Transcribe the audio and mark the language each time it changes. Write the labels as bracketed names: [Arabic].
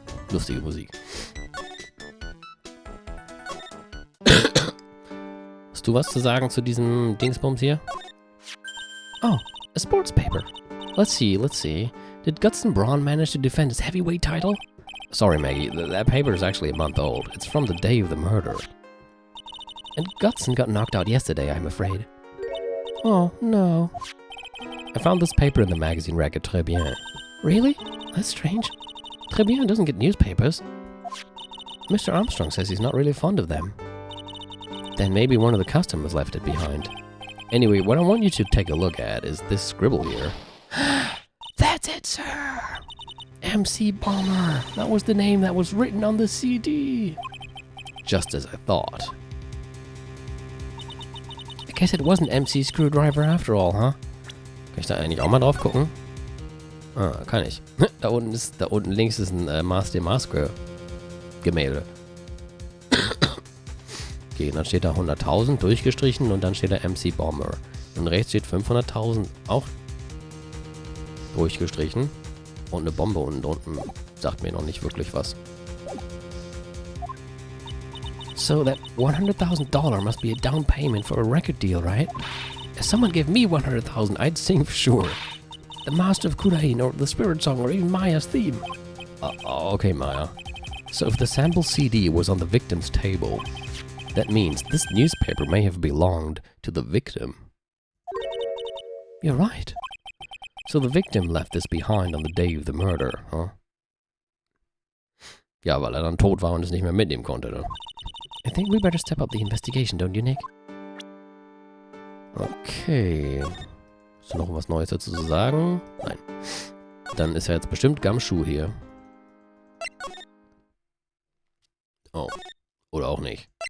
[German] Lustige Musik. Hast du was zu sagen zu diesem Dingsbums hier? [English] Oh, a sports paper. Let's see. Did Gutston Braun manage to defend his heavyweight title? Sorry, Maggie, that paper is actually a month old. It's from the day of the murder. And Gutston got knocked out yesterday, I'm afraid. Oh, no. I found this paper in the magazine rack at Très Bien. Really? That's strange. Très Bien doesn't get newspapers. Mr. Armstrong says he's not really fond of them. Then maybe one of the customers left it behind. Anyway, what I want you to take a look at is this scribble here. That's it, sir! MC Bomber! That was the name that was written on the CD! Just as I thought. I guess it wasn't MC Screwdriver after all, huh? [German] Kann ich da eigentlich auch mal drauf gucken? Ah, kann ich. Da unten links ist ein Mars de Masque Gemälde. Okay, dann steht da 100.000 durchgestrichen und dann steht da MC Bomber. Und rechts steht 500.000 auch durchgestrichen. Und eine Bombe unten drunten sagt mir noch nicht wirklich was. [English] So that $100,000 must be a down payment for a record deal, right? If someone gave me 100,000, I'd sing for sure. The Master of Kurain or the Spirit Song or even Maya's theme. Okay, Maya. So if the sample CD was on the victim's table, that means this newspaper may have belonged to the victim. You're right. So the victim left this behind on the day of the murder, huh? [German] Ja, weil dann tot war und es nicht mehr mitnehmen konnte, ne? [English] I think we better step up the investigation, don't you, Nick? Okay. [German] Hast du noch was Neues dazu zu sagen? Nein. Dann ist ja jetzt bestimmt Gumshoe hier. Oh. Oder auch nicht.